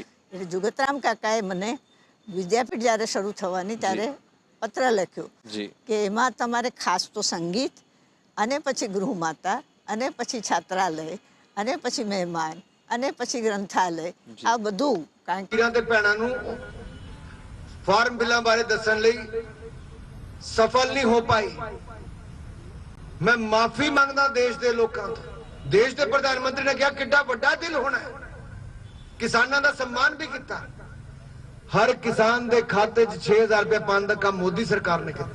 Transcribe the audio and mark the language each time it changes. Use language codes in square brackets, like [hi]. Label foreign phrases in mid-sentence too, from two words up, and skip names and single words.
[gu] એટલે જુગતરામ કાકાએ મને વિદ્યાપીઠ જ્યારે શરૂ થવાની ત્યારે પત્ર લખ્યો કે એમાં તમારે ખાસ તો સંગીત, અને પછી ગૃહમાતા, અને પછી છાત્રાલય, અને પછી મહેમાન, અને પછી ગ્રંથાલય, આ બધું. કારણ [pa] કે ભੈਣਾਂ ਫਾਰਮ ਬਿੱਲਾਂ ਬਾਰੇ ਦੱਸਣ ਲਈ ਸਫਲ ਨਹੀਂ ਹੋ ਪਾਈ। ਮੈਂ ਮਾਫੀ ਮੰਗਦਾ ਦੇਸ਼ ਦੇ ਲੋਕਾਂ ਤੋਂ। ਦੇਸ਼ ਦੇ ਪ੍ਰਧਾਨ ਮੰਤਰੀ ਨੇ ਕਿਹਾ ਕਿੱਡਾ ਵੱਡਾ ਦਿਲ ਹੋਣਾ ਹੈ, ਕਿਸਾਨਾਂ ਦਾ ਸਨਮਾਨ ਵੀ ਕੀਤਾ। ਹਰ ਕਿਸਾਨ ਦੇ ਖਾਤੇ 'ਚ 6000 ਰੁਪਏ ਪਾਉਣ ਦਾ ਕੰਮ ਮੋਦੀ ਸਰਕਾਰ ਨੇ ਕੀਤਾ।